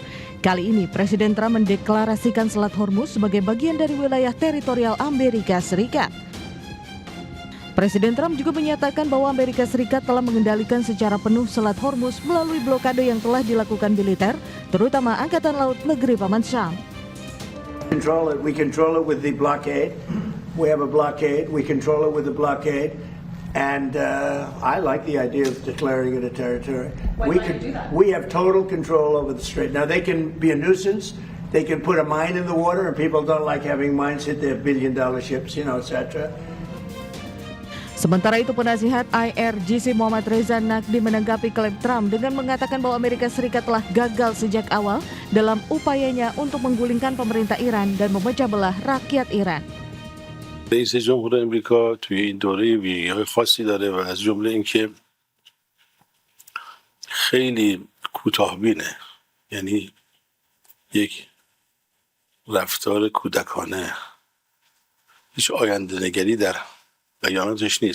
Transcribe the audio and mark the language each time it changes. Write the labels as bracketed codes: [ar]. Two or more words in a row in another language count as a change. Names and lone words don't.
[id] Kali ini Presiden Trump mendeklarasikan Selat Hormuz sebagai bagian dari wilayah teritorial Amerika Serikat. Presiden Trump juga menyatakan bahwa Amerika Serikat telah mengendalikan secara penuh Selat Hormuz melalui blokade yang telah dilakukan militer, terutama Angkatan Laut Negeri Paman Sam. [en] We control it with the blockade. We have a blockade. We control it with a blockade. And I like the idea of declaring it a territory. We have total control over the strait. Now, they can be a nuisance. They can put a mine in the water, and people don't like having mines hit their billion-dollar ships, etc. [id] Sementara itu penasihat IRGC Muhammad Reza Naqvi menanggapi klaim Trump dengan mengatakan bahwa Amerika Serikat telah gagal sejak awal dalam upayanya untuk menggulingkan pemerintah Iran dan memecah belah rakyat Iran. [fa] رئیس جمهور امریکا توی این دوره ویژگی‌های خاصی داره و از جمله اینکه خیلی کوتاه‌بینه، یعنی یک رفتار کودکانه، هیچ آینده نگری در بیاناتش نیست.